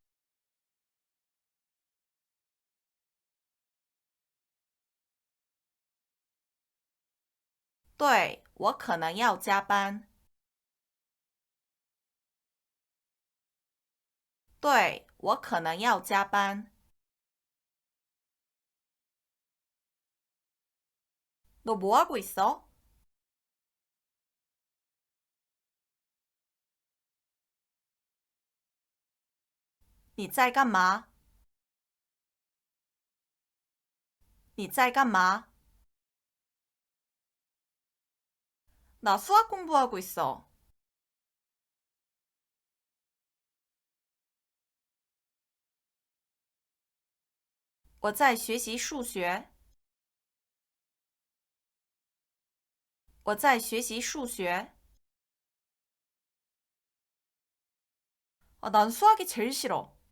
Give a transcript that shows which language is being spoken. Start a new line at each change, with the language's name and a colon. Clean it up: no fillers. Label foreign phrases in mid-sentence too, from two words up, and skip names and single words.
Chinese: 对，我可能要加班。对，我可能要加班。
Korean: 너 뭐 하고 있어?
Chinese: 你在干嘛？你在干嘛？
Korean: 나 수학 공부하고 있어.
Chinese: 我在学习数学。我在学习数学。
Korean: 난 수학이 제일 싫어.